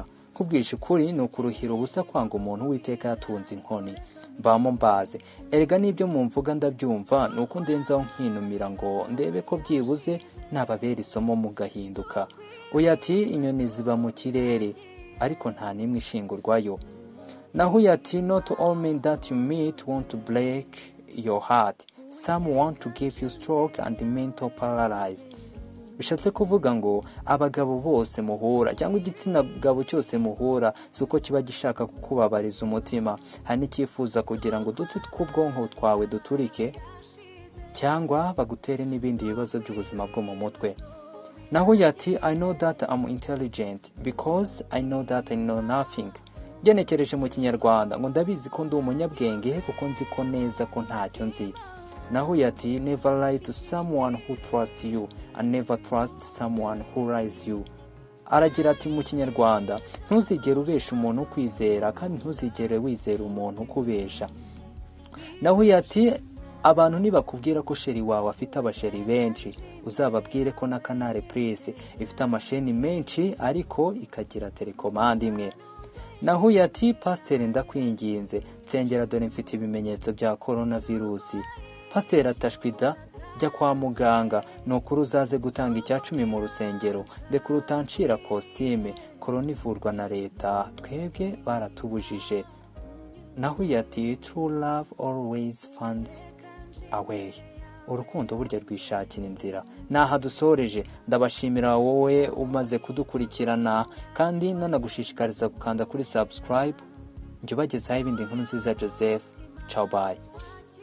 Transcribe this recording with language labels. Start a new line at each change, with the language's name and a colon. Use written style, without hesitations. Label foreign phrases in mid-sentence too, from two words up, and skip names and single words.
Kinyarwanda: Kubwisha ukuri ni ukuruhira ubusa kwanga umuntu witeka yatunze inkoni. Mbamo mbaze erega nibyo mumvuga ndabyumva, nuko ndenzaho nkinumira ngo ndebe ko byibuze nababera isomo mugahinduka. Uyu ati inyoni ziba mu kirere ariko nta nimwe ishingurwayo. Naho yati
English: not all men that you meet want to break your heart, some want to give you stroke and mental paralyze.
Kinyarwanda: Bishatse kuvuga ngo abagabo bose muhura cyangwa igitsina gabo cyose muhura suko kiba gishaka kukubabariza umutima, hari n'icyifuza kugira ngo dutse tw'ubwonko twawe duturike cyangwa bagutere n'ibindi bibazo by'ubuzima bwo mu mutwe. Naho yati
English: I know that I'm intelligent because I know that I know nothing.
Kinyarwanda: Genekereje mu Kinyarwanda ngo ndabizi ko ndi umunyabwenge kuko nzi ko neza ko ntacyo nzi. Naho yati
English: never lie to someone who trusts you and never trust someone who lies you.
Kinyarwanda: Aragira ati mu Kinyarwanda ntuzigere ubesha umuntu kwizera kandi ntuzigere wizera umuntu kubesha. Naho yati abantu nibakubwira ko sheri wawe afite abasheri benshi uzababwire ko na Canal Plus ifite amasheni menshi ariko ikagira telekomande imwe. Naho yati pasiteri ndakwinginze nsengera dore mfite ibimenyetso bya coronavirus. Pasiteri atashwida jya kwa muganga nukuri uzaze gutanga icya10 mu rusengero ndeka urutanshira costume, corona ivurwa na leta twebwe baratubujije. Naho yati
English: true love always finds a way.
Kinyarwanda: Urukundo burya rwishakira inzira. Naha dusoreje, ndabashimira wowe umaze kudukurikirana kandi nanagushishikariza gukanda kuri subscribe. Njye bagezaho ibindi nkuru nziza Joseph.
English: Ciao bye.